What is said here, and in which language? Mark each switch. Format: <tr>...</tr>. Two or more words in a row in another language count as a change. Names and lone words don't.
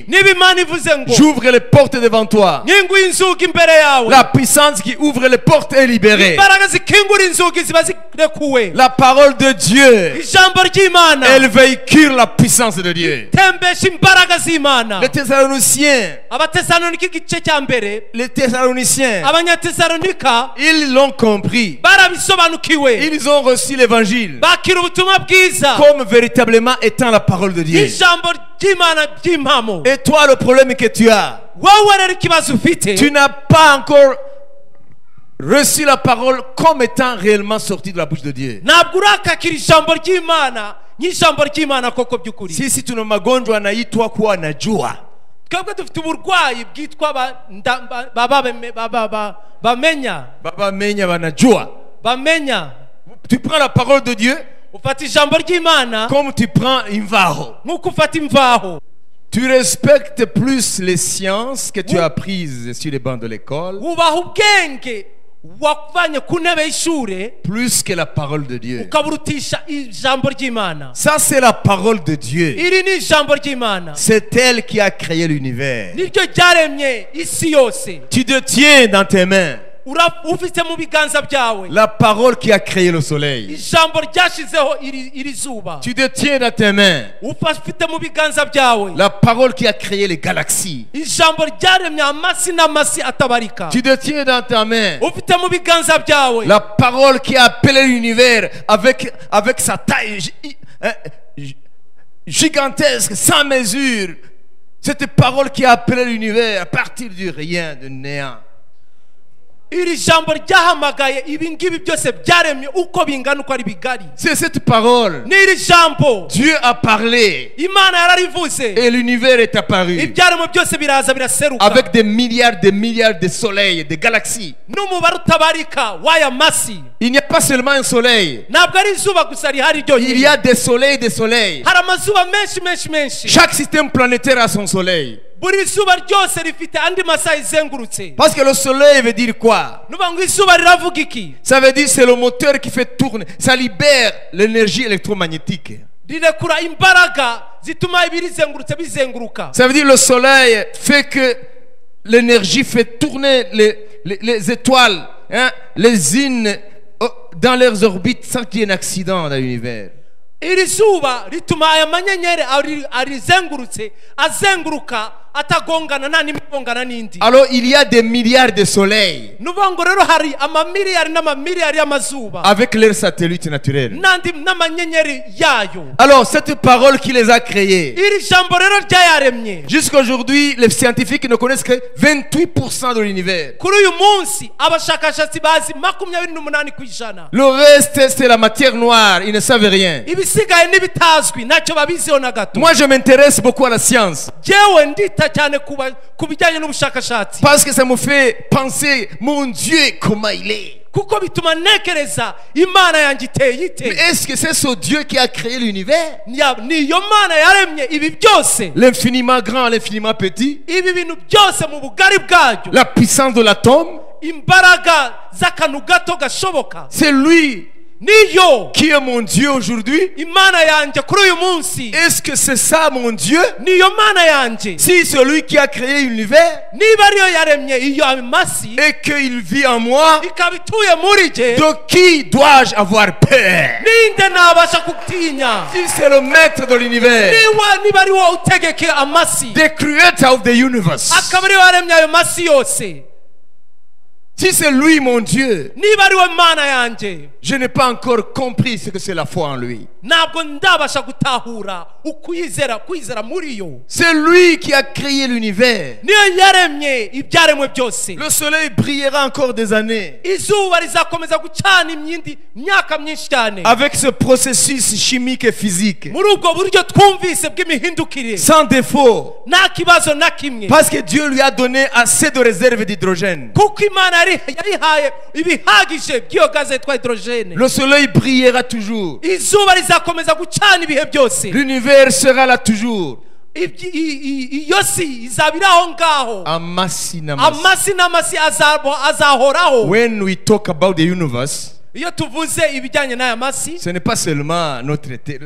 <rw>niba Imana ivuze ngo</rw> <fr>j'ouvre les portes devant toi,</fr> <rw>nkinguye inzugi imbere yawe,</rw> <fr>la puissance qui ouvre les portes est libérée.</fr> <rw>imbaraga zikingura inzugi ziba zirekuwe.</rw> <fr>La parole de Dieu,</fr> <rw>ijambo ry'Imana</rw> <fr>elle véhicule la puissance de Dieu.</fr> <rw>tembesha imbaraga z'Imana.</rw> <fr>Les Thessaloniciens,</fr> <rw>abatesalonika igice cya mbere, abanyatesalonika</rw> <fr>ils l'ont compris.</fr> <rw>barabisobanukiwe,</rw> <fr>Ils ont reçu l'évangile</fr> <rw>bakira ubutumwa bwiza,</rw> <fr>comme véritablement étant la parole de Dieu.</fr> <rw>ijambo ry'Imana ry'impamo.</rw> <fr>Et toi, le problème que tu as,</fr> <rw>wowe rero ikibazo ufite,</rw> <fr>tu n'as pas encore reçu la parole comme étant réellement sortie de la bouche de Dieu.</fr> <rw>ntabwo urakakira ijambo ry'Imana nk'ijambo ry'Imana koko by'ukuri.</rw> <sw>Sisi tuna magonjwa anaitwa kuwa najua.</sw> <rw>twebwe dufite uburwayi bwitwa bamenya. Baba menya banajua. bamenya.</rw> <fr>Tu prends la parole de Dieu</fr> <rw>ufata ijambo ry'Imana</rw> <fr>comme tu prends imvaho.</fr> <rw>nk'uko ufata imvaho.</rw> <fr>Tu respectes plus les sciences que tu as apprises sur les bancs de l'école,</fr> <rw>wubaha ubwenge wavanye ku ntebe y'ishure</rw> <fr>plus que la parole de Dieu.</fr> <rw>ukaburutisha ijambo ry'Imana.</rw> <fr>Ça, c'est la parole de Dieu.</fr> <rw>iri ni ijambo ry'Imana,</rw> <fr>C'est elle qui a créé l'univers.</fr> <rw>niryo ryaremye isi yose.</rw> <fr>Tu détiens dans tes mains</fr> <rw>ufite mu biganza byawe</rw> <fr>la parole qui a créé le soleil.</fr> <rw>ijambo ryashizeho iri zuba.</rw> <fr>Tu détiens dans tes mains</fr> <rw>ufite mu biganza byawe</rw> <fr>la parole qui a créé les galaxies.</fr> <rw>ijambo ryaremye amasi n'amasi atabarika.</rw> <fr>Tu détiens dans ta main</fr> <rw>ufite mu biganza byawe</rw> <fr>la parole qui a appelé l'univers avec sa taille gigantesque, sans mesure. Cette parole qui a appelé l'univers à partir du rien, du néant.</fr> <rw>iri jambo ryahamagaye ibi ngibi byose byaremye uko bingana uko ari bigari.</rw> <fr>C'est cette parole.</fr> <rw>n'iri jambo</rw> <fr>Dieu a parlé</fr> <rw>Imana yararivuze,</rw> <fr>et l'univers est apparu</fr> <rw>ibyaremwe byose biraza biraseruka</rw> <fr>avec des milliards de soleils, de galaxies.</fr> <rw>n'umubare utabarika w'aya masi.</rw> <fr>Il n'y a pas seulement un soleil.</fr> <rw>ntabwo ari izuba gusa rihari ryo</rw> <fr>Il y a des soleils,</fr> <rw>hari amazuba menshi.</rw> <fr>Chaque système planétaire a son soleil.</fr> <rw>buri zuba ryose rifite andi masaha izengurutse.</rw> <fr>Parce que le soleil veut dire quoi?</fr> <rw>nuvuga ngo izuba riravuga iki?</rw> <fr>Ça veut dire c'est le moteur qui fait tourner. Ça libère l'énergie électromagnétique.</fr> <rw>rirekura imbaraga zituma ibirizengurutse bizenguruka.</rw> <fr>Ça veut dire le soleil fait que l'énergie fait tourner les étoiles, hein, les unes dans leurs orbites sans qu'il y ait un accident dans l'univers.</fr> <rw>iri zuba rituma aya manyenyeri arizengurutse azenguruka atagongana nta n'imigongana n'indi.</rw> <fr>Alors il y a des milliards de soleils</fr> <rw>Nuvuga ngo rero hari amamiliyari n'amamiliyari y'amazuba</rw> <fr>avec leurs satellites naturels.</fr> <rw>n'andi n'amanyenyeri yayo.</rw> <fr>Alors cette parole qui les a créés,</fr> <rw>Iri jambo rero ryayaremye.</rw> <fr>jusqu'à aujourd'hui, les scientifiques ne connaissent que 28% de l'univers.</fr> <rw>Kuri uyu munsi abashakashatsi bazi 28%.</rw> <fr>Le reste, c'est la matière noire. Ils ne savent rien.</fr> <rw>Ibisigaye n'ibitazwi ntacyo babiziho na gato.</rw> <fr>Moi, je m'intéresse beaucoup à la science.</fr> <rw>Jewe ndita cyane ku bijyanye n'ubushakashatsi.</rw> <fr>Parce que ça me fait penser, mon Dieu, comment il est.</fr> <rw>Kuko bituma ntekereza Imana yanjye iteye</rw> <fr>Mais</fr> <rw>ite.</rw> <fr>est-ce que c'est ce Dieu qui a créé l'univers?</fr> <rw>Niyo Mana yaremye ibi byose.</rw> <fr>L'infiniment grand, l'infiniment petit.</fr> <rw>Ibi bintu byose mu bugari bwaryo.</rw> <fr>La puissance de l'atome.</fr> <rw>Imbaraga z'akantu gato gashoboka.</rw> <fr>C'est lui</fr> <rw>Niyo</rw> <fr>qui est mon Dieu aujourd'hui.</fr> <rw>Imana yanjye kuri uyu munsi.</rw> <fr>Est-ce que c'est ça mon Dieu?</fr> <rw>Niyo Mana yanjye.</rw> <fr>Si celui qui a créé l'univers</fr> <rw>Niba ariyo yaremye iyo amasi</rw> <fr>et qu'il vit en moi,</fr> <rw>ikaba ituye muri jye,</rw> <fr>de qui dois-je avoir peur?</fr> <rw>ninde nabasha gutinya?</rw> <fr>Si c'est le maître de l'univers,</fr> <rw>Niba ari wowe utegeke amasi,</rw> <en>the creator of the universe,</en> <rw>akaba ariyo yaremye ayo masi yose,</rw> <fr>si c'est lui mon Dieu,</fr> <rw>niba ari we Mana yanjye,</rw> <fr>je n'ai pas encore compris ce que c'est la foi en lui.</fr> <rw>ntabwo ndabasha gutahura kwizera muri yo.</rw> <fr>C'est lui qui a créé l'univers.</fr> <rw>Niyo yaremye ibyaremwe byose.</rw> <fr>Le soleil brillera encore des années</fr> <rw>Izuba rizakomeza gucana imyaka myinshi cyane.</rw> <fr>avec ce processus chimique et physique,</fr> <rw>Muri ubwo buryo twumvise bw'imihindukire,</rw> <fr>sans défaut,</fr> <rw>nta kibazo na kimwe.</rw> <fr>parce que Dieu lui a donné assez de réserves d'hydrogène.</fr> <rw>Kuko Imana yarihaye ibihagije by'iyo gaze yitwa hydrogene.</rw> <fr>Le soleil brillera toujours.</fr> <rw>Izuba rizakomeza gucana ibihe byose.</rw> <fr>L'univers sera là toujours.</fr> <rw>Iyo si izaba iri aho ngaho. Amasi namasi. Amasi n'amasi azahoraho.</rw> <en>When we talk about the universe,</en> <rw>Iyo tuvuze ibijyanye n'aya masi,</rw> <fr>ce n'est pas seulement notre terre.</fr>